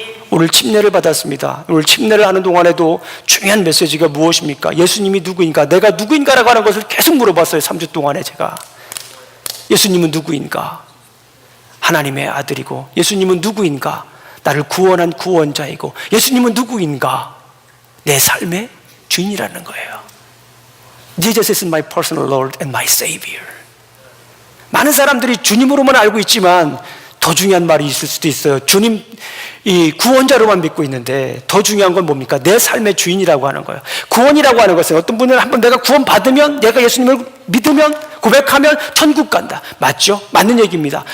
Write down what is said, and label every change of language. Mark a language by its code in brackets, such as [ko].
[ko] 오늘 침례를 받았습니다. 오늘 침례를 하는 동안에도 중요한 메시지가 무엇입니까? 예수님이 누구인가? 내가 누구인가라고 하는 것을 계속 물어봤어요. 3주 동안에 제가. 예수님은 누구인가? 하나님의 아들이고, 예수님은 누구인가? 나를 구원한 구원자이고, 예수님은 누구인가? 내 삶의 주인이라는 거예요. [en] Jesus is my personal Lord and my Savior. [ko] 많은 사람들이 주님으로만 알고 있지만 더 중요한 말이 있을 수도 있어요. 주님, 이 구원자로만 믿고 있는데 더 중요한 건 뭡니까? 내 삶의 주인이라고 하는 거예요. 구원이라고 하는 것은 어떤 분은 한번 내가 구원 받으면, 내가 예수님을 믿으면, 고백하면 천국 간다. 맞죠? 맞는 얘기입니다.